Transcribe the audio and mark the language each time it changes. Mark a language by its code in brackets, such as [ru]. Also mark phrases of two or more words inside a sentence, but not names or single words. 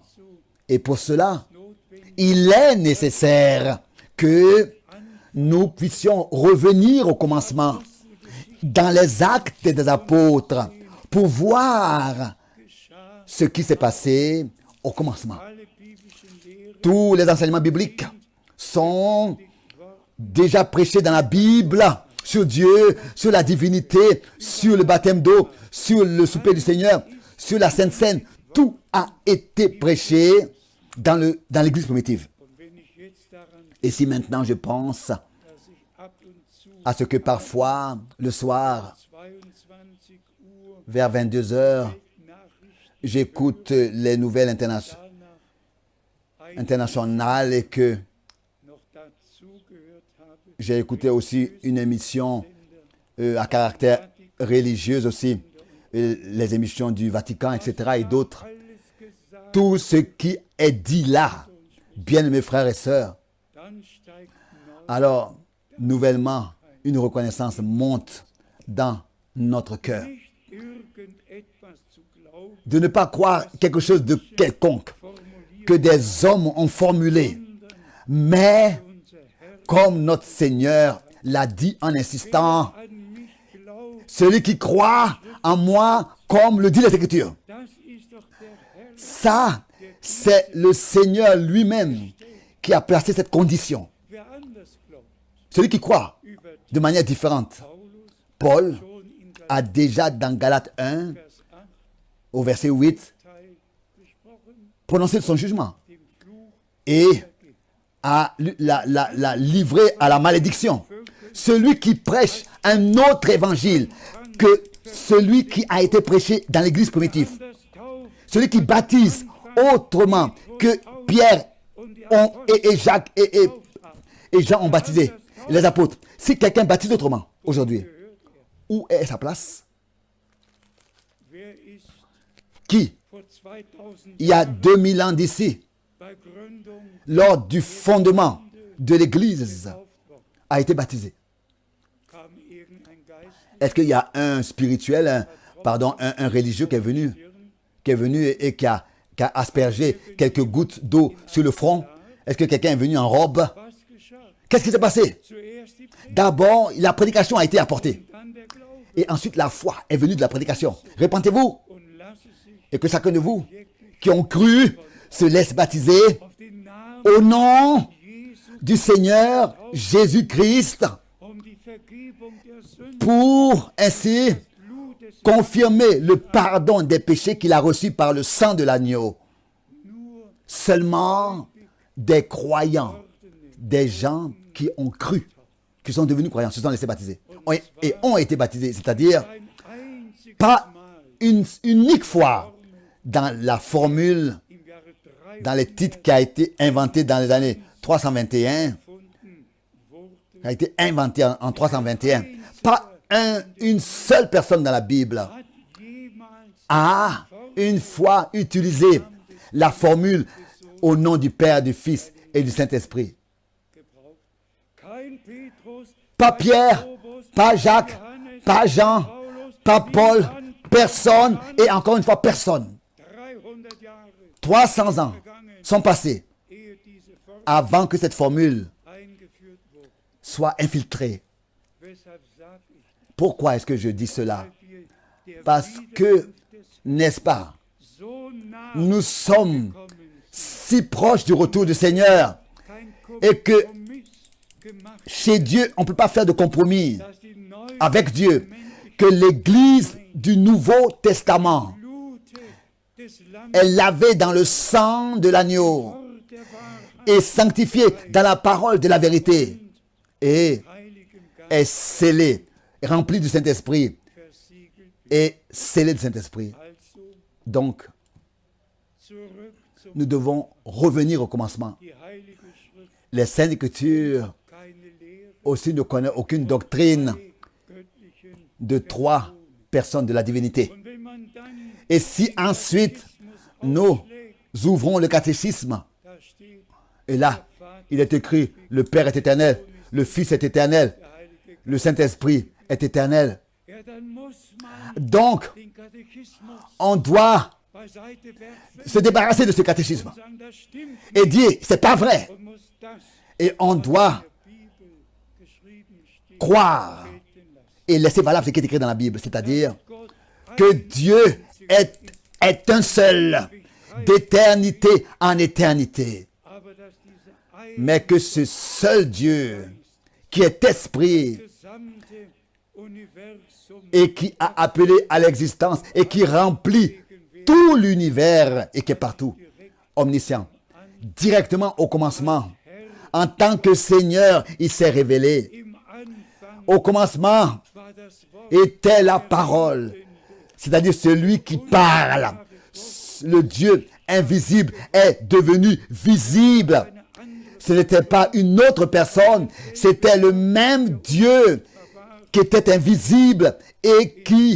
[fr] Et pour cela, il est nécessaire que nous puissions revenir au commencement dans les actes des apôtres pour voir ce qui s'est passé au commencement. [de] alle biblischen Lehren [fr] Tous les enseignements bibliques sont déjà prêchés dans la Bible sur Dieu, sur la divinité, sur le baptême d'eau, sur le souper du Seigneur, sur la Sainte Seine. Tout a été prêché dans l'Église primitive. [de] und wenn ich jetzt daran, [fr] Et si maintenant je pense [de] dass ich ab und zu [fr] à ce que parfois, le soir, [de] 22 Uhr [fr] vers 22 heures, [de] Nachrichten [fr] j'écoute les nouvelles internationales et que [de] noch dazu gehört habe, [fr] j'ai écouté aussi une émission à caractère religieux aussi, les émissions du Vatican, etc. et d'autres. [de] alles gesagt, [fr] Tout ce qui est dit là, bien-aimés frères et sœurs, [de] dann steigt neu [fr] alors nouvellement une reconnaissance monte dans notre cœur. [de] nicht irgendetwas zu glauben, [fr] De ne pas croire quelque chose de quelconque [de] formuliert, [fr] que des hommes ont formulé, mais [de] unser Herr [fr] comme notre Seigneur l'a dit en insistant, [de] an mich glaubt, [fr] celui qui croit en moi, comme le dit l'Écriture. [de] das ist doch der Herr, [fr] Ça, c'est le Seigneur lui-même qui a placé cette condition. [de] wer anders glaubt. [fr] Celui qui croit [de] Über [fr] de manière différente. Paulus Paul [de] schon in [fr] a déjà dans Galates 1, [de] Vers 8 [fr] au verset 8, [de] Teil gesprochen, [fr] prononcé son jugement [de] dem Fluch [fr] et a la livré à la malédiction. Celui qui prêche un autre évangile que celui qui a été prêché dans l'église primitive. [de] anders tauft [fr] Celui qui baptise autrement que Pierre [de] und die [fr] et Jacques et Jean ont baptisé, les apôtres. Si quelqu'un baptise autrement aujourd'hui, où est sa place? [de] Wer ist [fr] Qui, [de] vor 2000 [fr] il y a 2000 ans d'ici, [de] bei Gründung [fr] lors du fondement de l'église, [de] getauft worden? [fr] a été baptisé? [de] Kam irgendein Geist [fr] Est-ce qu'il y a un spirituel, un religieux qui est venu et qui a aspergé quelques gouttes d'eau sur le front? Est-ce que quelqu'un est venu en robe? [de] was geschah? [fr] Qu'est-ce qui s'est passé? [de] Zuerst die Predigt, [fr] D'abord, la prédication a été apportée. [de] dann der Glaube. [fr] Et ensuite, la foi est venue de la prédication. Repentez-vous [de] Und lasse sich [fr] et que chacun de vous qui ont cru se laisse baptiser [de] auf den Namen [fr] au nom Jesu du Seigneur Jésus-Christ [de] die Vergebung der Sünden, [fr] pour ainsi [de] Blut des [fr] confirmer le pardon des péchés qu'il a reçus par le sang de l'agneau. [de] nur [fr] Seulement des croyants, des gens qui ont cru, qui sont devenus croyants, se sont laissés baptiser et ont été baptisés, c'est-à-dire [de] ein einziges [fr] pas [de] Mal [fr] une unique fois dans la formule, [de] im Jahre [fr] dans le titre qui a été inventé dans les années 321, [de] 300 wurde [fr] qui a été inventé en 321. Pas une seule personne dans la Bible [de] hat jemals [fr] a une fois utilisé la formule au nom du Père, du Fils et du Saint-Esprit. [de] gebraucht. Kein Petrus, [fr] Pas [de] kein [fr] Pierre, [de] Jakobus, [fr] pas [de] kein [fr] Jacques, [de] Johannes, [fr] pas [de] kein [fr] Jean, [de] Paulus, [fr] pas Paul, [de] niemand. [fr] personne et encore une fois personne. [de] 300 Jahre [fr] 300 ans sont passés [de] ehe diese Formel [fr] avant que cette formule [de] eingeführt wurde. [fr] soit infiltrée. [de] Weshalb sage ich, [fr] Pourquoi est-ce que je dis cela? [de] weil wir der [fr] Parce que, [de] Wiederkunft des [fr] n'est-ce pas, [de] so nah [fr] nous sommes [de] gekommen sind, [fr] si proches du retour du Seigneur [de] kein [fr] et que [de] Kompromiss gemacht, [fr] chez Dieu, on ne peut pas faire de compromis [de] dass die neue [fr] avec Dieu, que l'Église du Nouveau Testament [de] Blute des Lammes [fr] est lavée dans le sang de l'agneau [de] Wort der Wahrheit [fr] et sanctifiée dans la parole de la vérité et [de] Heiligen Geist [fr] est scellée, remplie du Saint-Esprit [de] versiegelt wird. [fr] et scellée du Saint-Esprit. [de] Also [fr] Donc, [de] zurück zum [fr] nous devons revenir au commencement. [de] die Heilige Schrift, [fr] Les Saintes Écritures [de] keine Lehre [fr] aussi ne connaissent aucune doctrine [de] der göttlichen. [fr] de trois personnes de la divinité. [de] Und wenn man dann [fr] Et si ensuite [de] Katechismus [fr] nous [de] aufschlägt, [fr] ouvrons le catéchisme, [de] da steht [fr] et là, il est écrit, le Père est éternel, le Fils est éternel, [de] der Heilige Geist. [fr] le Saint-Esprit est éternel. [de] Ja, dann muss man [fr] Donc, [de] den Katechismus [fr] on doit [de] beiseite werfen [fr] se débarrasser de ce catéchisme [de] und sagen, das stimmt [fr] et dire, c'est pas vrai. [de] und muss das, [fr] Et on doit [de] in der Bibel geschrieben steht, [fr] croire [de] gelten lassen. [fr] et laisser valable ce qui est écrit dans la Bible, c'est-à-dire [de] Gott [fr] que Dieu est un seul, d'éternité en éternité. [de] aber dass diese ein [fr] Mais que ce seul Dieu, qui est esprit [de] gesamte Universum [fr] et qui a appelé à l'existence et qui remplit tout l'univers et qui est partout, omniscient, directement au commencement, en tant que Seigneur, il s'est révélé. [de] im Anfang [fr] Au commencement [de] war das Wort [fr] était la parole, c'est-à-dire celui qui parle. Le Dieu invisible est devenu visible. [de] eine andere [fr] Ce n'était pas une autre personne, c'était le même Dieu qui était invisible et qui